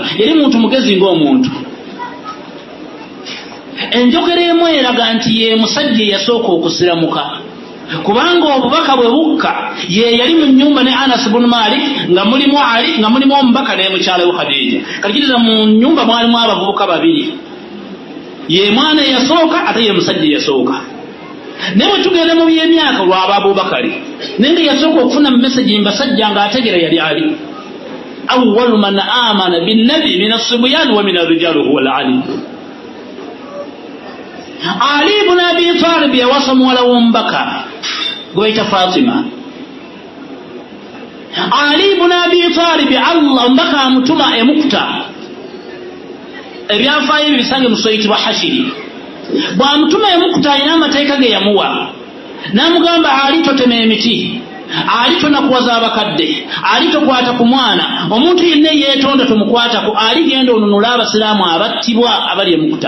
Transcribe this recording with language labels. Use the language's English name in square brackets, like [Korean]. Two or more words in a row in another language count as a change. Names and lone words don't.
[Ganda] Yali muntu mugezi ng'omuntu. Enjogera emu eraga nti ye musajja eyasooka okusiramuka, kubanga obubaka bwe bukka ye yali mu nnyumba ne Anas ibn Malik nga mulimu Ali nga mulimu omubaka ne mukyala we Khadija. Kalikiriza mu nnyumba mwalimu abavubuka babiri, ye mwana eyasooka ate ye musajja eyasooka. Naye bwe tugenda mu by'emyaka lwaba Abubakari naye nga yasooka okufuna message mbasajja ng'ategera yali Ali. [Arabic] أول من آمن بالنبي من الصبيان ومن الرجال هو علي. [Ganda] Ali ibn Abi Talib yawasa muwala w'omubaka gwe bayita Fatima. Ali ibn Abi Talib Allah omubaka amutuma emukuta, ebyafaayo ebyo bisange musayitibwa Hashiri. Bw'amutuma emukuta alina amateeka ge yamuwa, n'amugamba Ali totema emiti, Ali tonakuwaza abakadde, Ali tokwata ku mwana, omuntu yenna yeetonda tumukwatako, Ali genda onunula abasiraamu abattibwa abali emukuta.